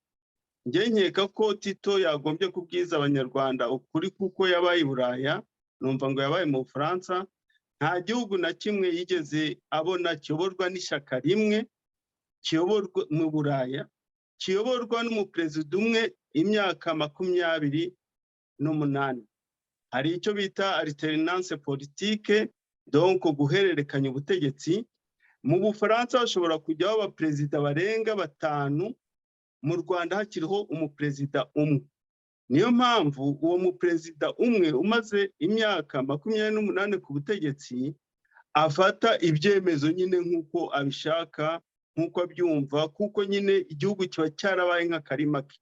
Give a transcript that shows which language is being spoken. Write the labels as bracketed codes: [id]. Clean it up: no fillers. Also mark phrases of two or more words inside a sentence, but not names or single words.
[rw] Njye nkeka ko Tito yagombye kubwiza abanyarwanda ukuri kuko yabaye i Buraya, numva ngo yabaye mu Bufaransa. Nta gihugu na kimwe yigeze abona kiyoborwa n'ishyaka rimwe, kiyoborwa mu Buraya, kiyoborwa n'umuperezida umwe imyaka 28. Hari icyo bita [fr] alternance politique, [rw] donc guhererekanya ubutegetsi. Mu Bufaransa hashobora kujyaho abaperezida barenga 5, mu Rwanda hakiriho umuperezida umwe. Niyo mpamvu uwo muperezida umwe umaze imyaka 28 ku butegetsi afata ibyemezo nyine nk'uko abishaka, nk'uko abyumva, kuko nyine igihugu kiba cyarabaye nk'akarima ke.